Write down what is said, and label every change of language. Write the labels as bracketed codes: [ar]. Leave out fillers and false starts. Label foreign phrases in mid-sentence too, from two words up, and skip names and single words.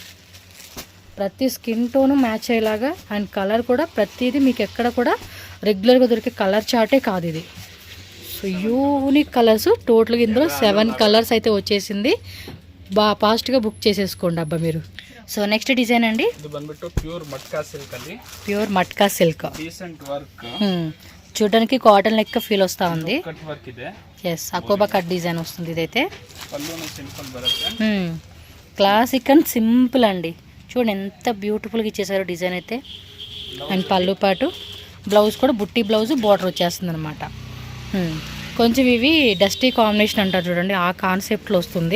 [te] ప్రతి స్కిన్ టోను మ్యాచ్ అయ్యేలాగా అండ్ కలర్ కూడా ప్రతిదీ మీకు ఎక్కడ కూడా రెగ్యులర్గా దొరికే కలర్ చార్టే కాదు ఇది. సో యూనిక్ కలర్స్ టోటల్గా ఇందులో 7 కలర్స్ అయితే వచ్చేసింది. బాగా ఫాస్ట్గా బుక్ చేసేసుకోండి అబ్బా మీరు. సో నెక్స్ట్ డిజైన్ అండి, [kn] ಇದು ಬಂದ್ಬಿಟ್ಟು ಪ್ಯೂರ್ ಮಟ್ಕಾ ಸಿಲ್ಕ್ ಅಲ್ಲಿ [en] pure matka silk. decent work, [te] చూడడానికి కాటన్ లెక్క ఫీల్ వస్తూ ఉంది. [en] cut work [kn] ಇದೆ. [te] ఎస్, అకోబా కట్ డిజైన్ వస్తుంది ఇదైతే. [kn] ಪಲ್ಲುನು సింపుల్ ಬರುತ್ತೆ. [en] classic and simple [te] అండి. చూడండి ఎంత బ్యూటిఫుల్గా ఇచ్చేసారో డిజైన్ అయితే. అండ్ పళ్ళు పాటు బ్లౌజ్ కూడా బుట్టి బ్లౌజ్ బార్డర్ వచ్చేస్తుంది అనమాట. కొంచెం ఇవి డస్టీ కాంబినేషన్ అంటారు చూడండి, ఆ కాన్సెప్ట్లో వస్తుంది.